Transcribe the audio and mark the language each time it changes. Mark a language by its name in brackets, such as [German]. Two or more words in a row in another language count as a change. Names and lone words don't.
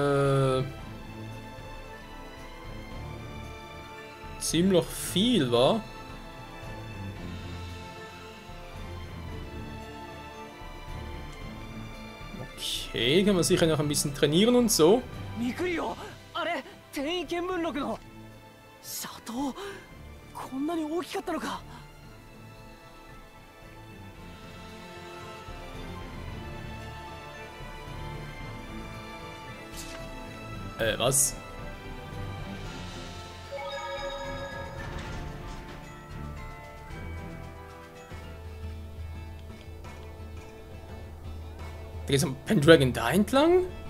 [German] Ziemlich viel, wa? Okay, können wir sicher noch ein bisschen trainieren und so. [Japanese] ミクリオ、あれ、転移見聞録のシャトー、こんなに大きかったのか。 [German] Was? Da geht's am Pendragon da entlang?